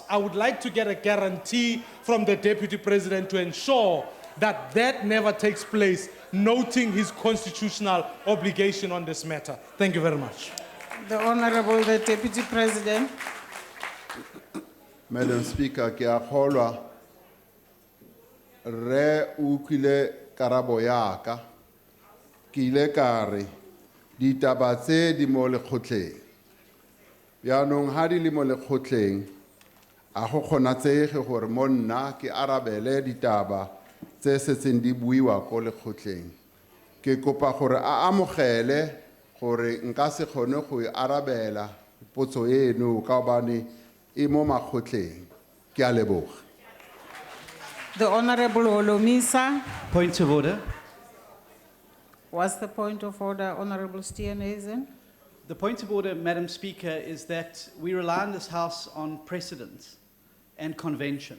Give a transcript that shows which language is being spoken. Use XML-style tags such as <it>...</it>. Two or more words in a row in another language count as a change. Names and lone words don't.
<en>I would like to get a guarantee from the Deputy President to ensure that that never takes place, noting his constitutional obligation on this matter. Thank you very much. The Honorable the Deputy President. Madam Speaker,</en> <tn>ke a kgolwa re utlwile karabo ya ka ke ile ka re ditaba tse di mo lekgotleng yaanong ha di le mo lekgotleng a go kgonatsege gore mo nna ke arabele ditaba tse setseng di buiwa ko lekgotleng ke kopa gore a amogele gore nka se kgone go arabela potso eno ka bane e mo makgotleng ke a leboga.</tn> <en>The Honorable Olomisa. Point of order. What's the point of order, Honorable Steenhuisen? The point of order, Madam Speaker, is that we rely in this House on precedent and convention.</en>